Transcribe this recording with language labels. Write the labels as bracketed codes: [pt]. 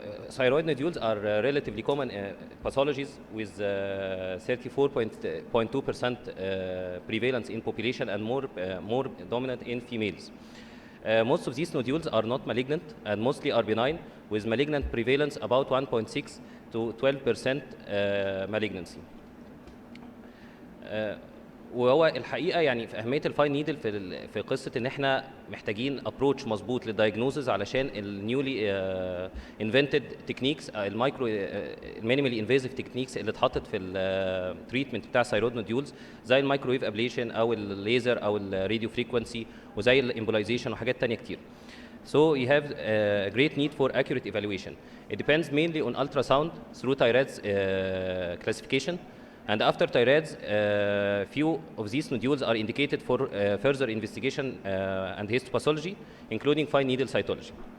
[en] Thyroid nodules are relatively common pathologies with 34.2% prevalence in population and more dominant in females. Most of these nodules are not malignant and mostly are benign, with malignant prevalence about 1.6 to 12% malignancy. [ar] وهو الحقيقه يعني في اهميه الفاين نيدل في قصه ان احنا محتاجين ابروتش مظبوط للدايجنوزز علشان النيولي انفنتد تكنيكس المايكرو المينيمالي انفيزيف تكنيكس اللي اتحطت في التريتمنت بتاع الثايرويد نوديولز زي المايكرويف ابليشن او الليزر او الراديو فريكوانسي وزي الامبولايزيشن وحاجات ثانيه كتير. [en] So you have a great need for accurate evaluation. It depends mainly on ultrasound through TIRADS classification. And after TIRADS, few of these nodules are indicated for further investigation and histopathology, including fine needle cytology.